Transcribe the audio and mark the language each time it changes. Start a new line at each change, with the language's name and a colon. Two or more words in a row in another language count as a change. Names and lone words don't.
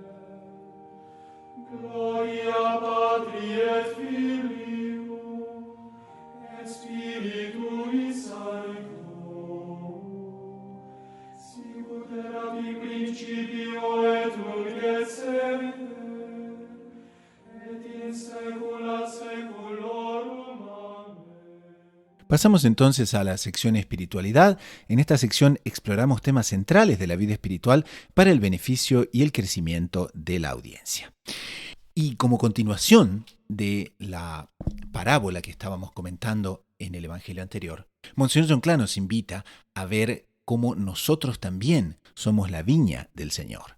Latin: Gloria Patri et Filio, et Spiritui Sancto, sicut erat in principio et nunc et semper, et in saecula saeculorum. Amen.
Spanish: Pasamos entonces a la sección espiritualidad. En esta sección exploramos temas centrales de la vida espiritual para el beneficio y el crecimiento de la audiencia. Y como continuación de la parábola que estábamos comentando en el evangelio anterior, Monseñor John Cla nos invita a ver cómo nosotros también somos la viña del Señor.